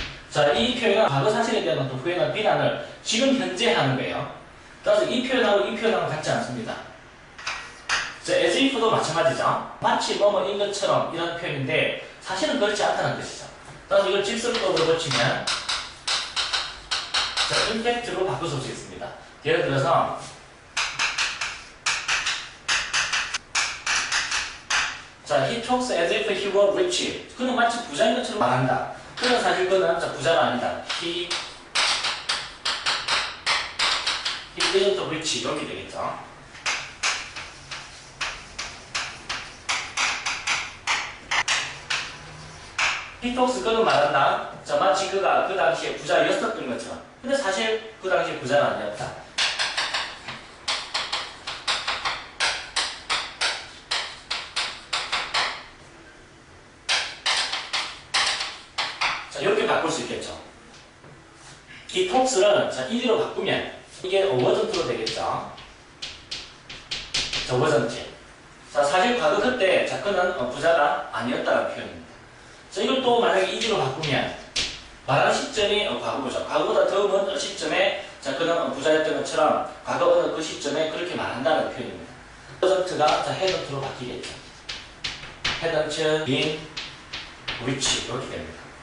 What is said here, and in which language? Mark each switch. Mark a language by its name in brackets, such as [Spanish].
[Korean] 자, 이 표현은 과거 사실에 대한 어떤 후회나 비난을 지금 현재 하는 거예요. 따라서 이 표현하고 이 표현하고 같지 않습니다. 자, as if도 마찬가지죠. 마치 뭐뭐인 것처럼 이런 표현인데 사실은 그렇지 않다는 뜻이죠. 따라서 이걸 직설법으로 고치면 자, 임팩트로 바꿀 수 있습니다. 예를 들어서 자, [English] he talks as if he were rich. [Korean] 그는 마치 부자인 것처럼 말한다. 그는 사실 그는 부자가 아니다. [English] He isn't rich. [Korean] 이렇게 되겠죠. [English] he talks [Korean] 그는 말한다. 자, 마치 그가 그 당시에 부자였었던 것처럼. 근데 사실 그 당시에 부자는 아니었다. 자, 이렇게 바꿀 수 있겠죠. 이 talks를 자, ed로 바꾸면 이게 wasn't로 되겠죠. 자, wasn't. 자, 사실 과거 그때 자, 그는 부자가 아니었다는 표현입니다. 자, 이것도 만약에 ed로 바꾸면 말하는 시점이 과거죠. 과거보다 더 먼 시점에 자, 그는 부자였던 것처럼 과거 어느 그 시점에 그렇게 말한다는 표현입니다. wasn't가 자, hadn't로 바뀌겠죠. [English] hadn't been rich [Korean] 이렇게 됩니다.